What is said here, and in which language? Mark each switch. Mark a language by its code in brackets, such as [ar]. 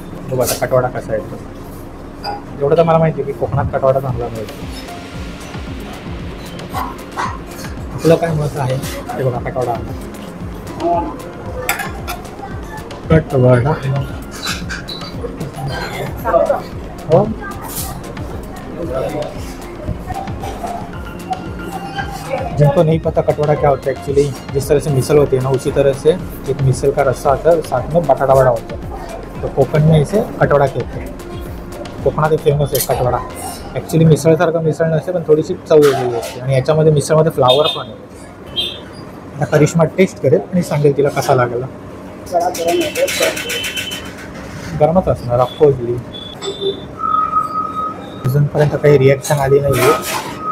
[mr] बघू आता कटवडा कसा आहे तो। एवढं तर मला माहिती आहे की कोकणात कटवडा चांगला मिळतो। आपलं काय मत आहे ते बघा, कटवडा कटवडा हो। [hi] जिनको नहीं पता कटवड़ा क्या होता है, एक्चुअली जिस तरह से मिसल होती है ना, उसी तरह से एक मिसल का रस्सा आता है, साथ में बटाटा वड़ा होता है, तो कोकण में इसे कटवड़ा कहते हैं। [mr] कोकणात एक फेमस आहे कटवड़ा। ॲक्च्युली मिसळसारखं मिसळ नसते, पण थोडीशी चव वेगळी असते, आणि याच्यामध्ये मिसळमध्ये फ्लावर पण आहे। आता करिश्मा टेस्ट करेल आणि सांगेल तिला कसा लागला। गरमच असणार ऑफकोर्सली, अजूनपर्यंत काही रिॲक्शन आली नाही आहे।